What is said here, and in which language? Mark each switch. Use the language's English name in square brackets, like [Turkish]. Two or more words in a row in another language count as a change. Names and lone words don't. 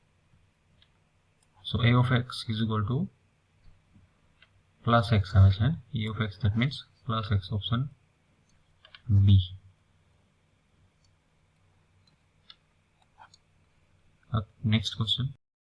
[English] so a of x is equal to plus x [Gujarati] આવે છે [English] e of x that means plus x option b next question